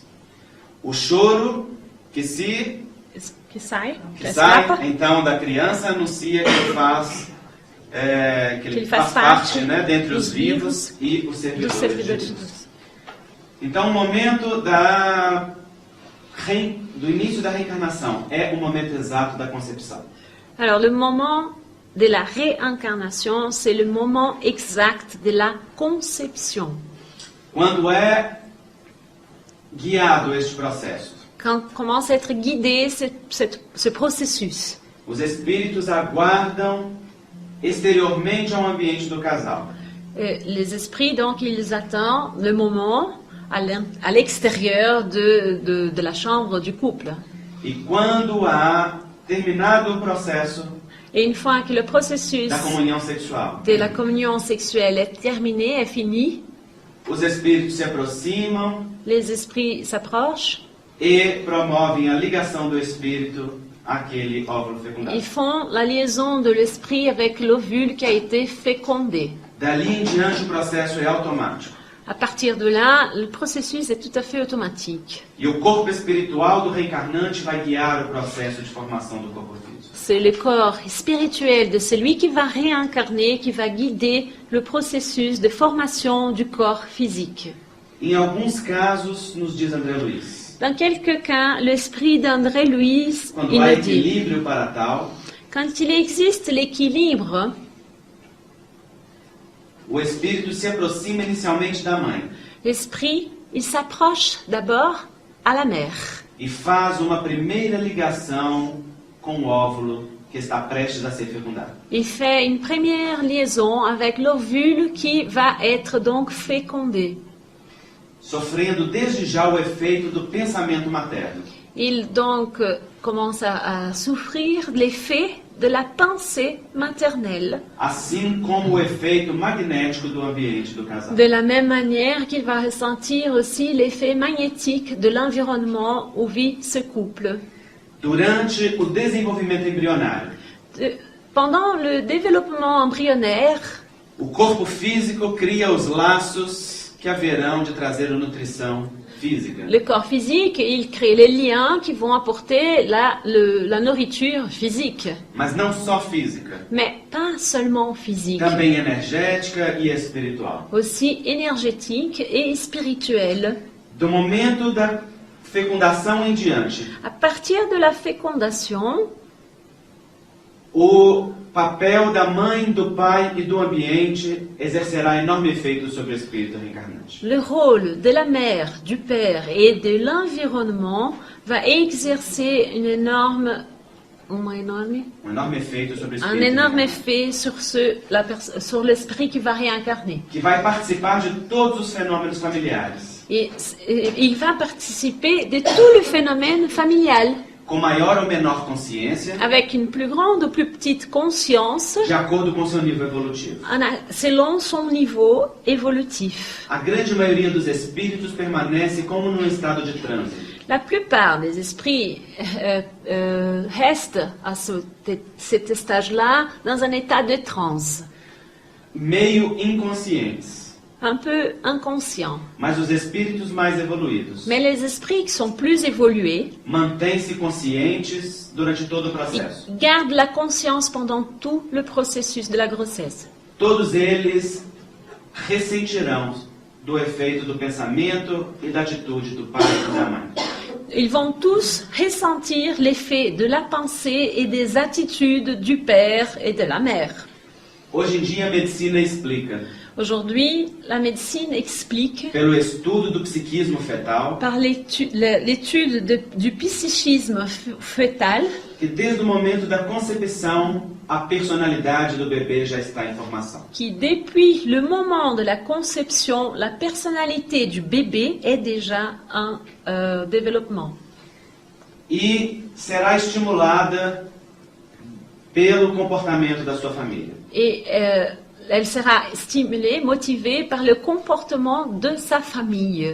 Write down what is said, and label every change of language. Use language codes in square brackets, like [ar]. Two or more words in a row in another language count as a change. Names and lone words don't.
[pt] O choro que sai então da criança anuncia que ele faz ele faz parte, né, dentre os vivos e os servidores de Deus. Então o momento do início da reencarnação é o momento exato da concepção. [fr] Alors, le moment de la réincarnation, c'est le moment exact de la conception. [pt] Quando é guiado este processo, [fr] Quand commence à être guidé ce processus, [pt] os espíritos aguardam exteriormente ao ambiente do casal. [fr] Les esprits, donc, ils attendent le moment à l'extérieur de la chambre du couple. [pt] E quando há terminado o processo [fr] Et une fois que le processus [pt] da comunhão sexual, [fr] de la communion sexuelle est terminé, est fini, [pt] os espíritos se aproximam [fr] les esprits s'approchent, [pt] e promovem a ligação do espírito àquele óvulo fecundado. [fr] ils font la liaison de l'esprit avec l'ovule qui a été fécondé. [pt] Dali em diante, o processo é automático. [fr] À partir de là, le processus est tout à fait automatique. [pt] E o corpo espiritual do reencarnante vai guiar o processo de formação do corpo físico. [fr] C'est le corps spirituel de celui qui va réincarner, qui va guider le processus de formation du corps physique. [pt] Em alguns casos, nos diz André Luiz, [fr] Dans quelques cas, l'esprit d'André Louis, [pt] quando [fr] il [pt] há [fr] le dit, [pt] equilíbrio para tal, [fr] quand il existe l'équilibre, [pt] o espírito se aproxima inicialmente da mãe [fr] l'esprit, il s'approche d'abord à la mère [pt] e faz uma primeira ligação com o óvulo que está prestes a ser fecundado. [fr] il fait une première liaison avec l'ovule qui va être donc fécondé. [pt] Sofrendo desde já o efeito do pensamento materno. [fr] Il donc commence à souffrir l'effet de la pensée maternelle, [pt] Assim como o efeito magnético do ambiente do casal. [fr] de la même manière qu'il va ressentir aussi l'effet magnétique de l'environnement où vit ce couple. [pt] Durante o desenvolvimento embrionário, [fr] Pendant le développement embryonnaire, [pt] o corpo físico cria os laços que haverão de trazer a nutrição física. [fr] le corps physique, il crée les liens qui vont apporter la nourriture physique. [pt] Mas não só física, [fr] Mais pas seulement physique, [pt] também energética e espiritual. [fr] aussi énergétique et spirituelle. [pt] Do momento da fecundação em diante, [fr] À partir de la fécondation, [pt] o papel da mãe, do pai e do ambiente exercerá enorme efeito sobre o espírito reencarnante. [fr] le rôle de la mère, du père et de l'environnement va exercer un énorme [pt] Efeito sobre o [fr] un [pt] espírito [fr] énorme [pt] reencarnante, [fr] effet sur l'esprit qui va réincarner. [pt] que vai participar de todos os fenômenos familiares, [fr] Et il va participer de tout le phénomène familial, [pt] com maior ou menor consciência, [fr] avec une plus grande ou plus petite conscience, [pt] de acordo com seu nível evolutivo. [fr] selon son niveau évolutif. [pt] A grande maioria dos espíritos permanece como num estado de trânsito, [fr] La plupart des esprits restent à cet stage-là dans un état de transe, [pt] meio inconscientes. [fr] un peu inconscient. [pt] Mas os espíritos mais evoluídos [fr] Mais les esprits qui sont plus évolués [pt] mantêm-se conscientes durante todo o processo. [fr] gardent la conscience pendant tout le processus de la grossesse. [pt] Todos eles ressentirão do efeito do pensamento e da atitude do pai e da mãe. [fr] Ils vont tous ressentir l'effet de la pensée et des attitudes du père et de la mère. [pt] Hoje em dia a medicina explica, [fr] Aujourd'hui, la médecine explique, [pt] pelo estudo do psiquismo fetal, [fr] par l'étude du psychisme fœtal, [pt] que desde o momento da concepção a personalidade do bebê já está em formação. [fr] qui depuis le moment de la conception, la personnalité du bébé est déjà en développement. [pt] E será estimulada pelo comportamento da sua família. [fr] Et elle sera stimulée, motivée par le comportement de sa famille.